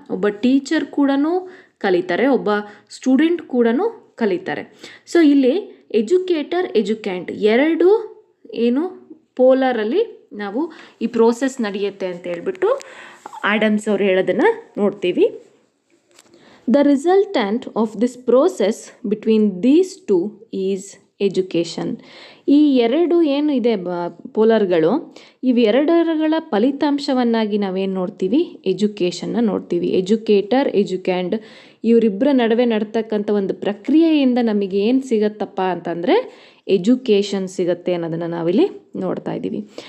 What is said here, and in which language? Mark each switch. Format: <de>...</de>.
<kn>ಒಬ್ಬ ಟೀಚರ್ ಕೂಡ ಕಲಿತಾರೆ, ಒಬ್ಬ ಸ್ಟೂಡೆಂಟ್ ಕೂಡ ಕಲಿತಾರೆ. ಸೊ ಇಲ್ಲಿ ಎಜುಕೇಟರ್, ಎಜುಕ್ಯಾಂಟ್ ಎರಡು ಏನು ಪೋಲಾರಲ್ಲಿ ನಾವು ಈ ಪ್ರೋಸೆಸ್ ನಡೆಯುತ್ತೆ ಅಂತ ಹೇಳ್ಬಿಟ್ಟು ಆಡಮ್ಸ್ ಅವ್ರು ಹೇಳೋದನ್ನು ನೋಡ್ತೀವಿ.</kn> <en>The resultant of this process between these two is education.</en> <kn>ಈ ಎರಡು ಏನು ಇದೆ ಪೋಲರ್ಗಳು, ಇವೆರಡರ ಫಲಿತಾಂಶವನ್ನಾಗಿ ನಾವೇನು ನೋಡ್ತೀವಿ, ಎಜುಕೇಷನ್ನ ನೋಡ್ತೀವಿ. ಎಜುಕೇಟರ್, ಎಜುಕ್ಯಾಂಡ್ ಇವರಿಬ್ಬರ ನಡುವೆ ನಡ್ತಕ್ಕಂಥ ಒಂದು ಪ್ರಕ್ರಿಯೆಯಿಂದ ನಮಗೆ ಏನು ಸಿಗತ್ತಪ್ಪ ಅಂತಂದರೆ ಎಜುಕೇಷನ್ ಸಿಗುತ್ತೆ ಅನ್ನೋದನ್ನು ನಾವಿಲ್ಲಿ ನೋಡ್ತಾ ಇದ್ದೀವಿ.</kn>